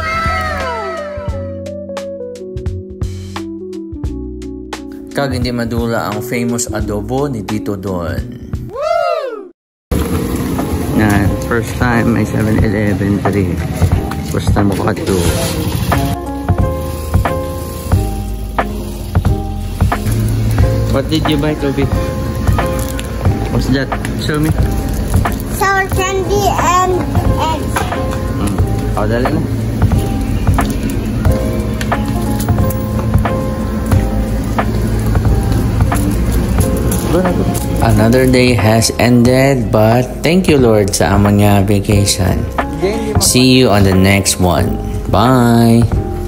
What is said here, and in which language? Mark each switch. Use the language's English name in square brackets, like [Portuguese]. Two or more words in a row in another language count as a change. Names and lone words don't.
[Hiligaynon] Kag hindi madula ang famous adobo ni Tito Don. Na [English] first time [Hiligaynon] may 7-Eleven tari. [English] First time [Hiligaynon] ako kato. [English] What did you buy, Toby? What's that? Show me. Sour candy and eggs. [Hiligaynon] Oh, dali na. [English] Another day has ended, but thank you Lord [Hiligaynon] sa amon nga vacation. [English] See you on the next one. Bye!